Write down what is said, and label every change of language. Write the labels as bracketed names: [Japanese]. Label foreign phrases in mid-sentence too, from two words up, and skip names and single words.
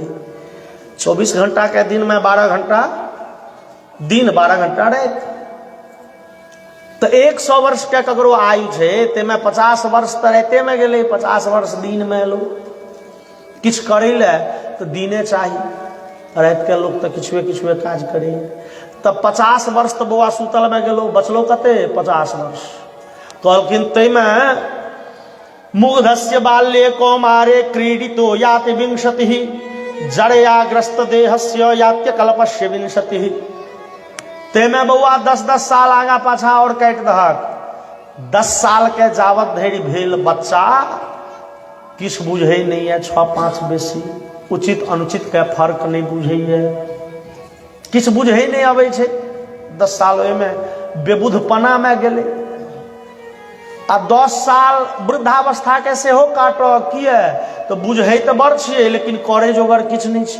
[Maithili] 24 घंटा के दिन में 12 घंटा दिन, 12 घंटा राति, तो 100 वर्ष के ककरो आयु छै, ते में 50 वर्ष तो राते में गेले, 50 वर्ष दिन में एलो। किछ करे ले तो दिने चाहिए, रात के लोग तो किछुए काज करे। तब 50 वर्ष तो बउआ सुतल में गेलो, बचलो कते? 50 वर्ष। कहलखिन तै में [Sanskrit] मुग्धस्य बाल्ये कौमारे क्रीडितो याति 20 जड़याग्रस्त देहस्य यात्य कल्पस्य 20। [Maithili] ते में बउआ 10-10 साल आगा पाछा और काटि दहक। 10 साल के जावत धरि भेल बच्चा किछ बुझे नहीं है, 6-5 बेसी, उचित अनुचित के फर्क नहीं बुझे, किछ बुझे नहीं आवे छे। 10 साल में बेबुधपना में गेले, आ 10 साल वृद्धावस्था के सेहो काटो किए, तो बुझे तो बड़ छिए, लेकिन करे जोगर किछ नहीं छी।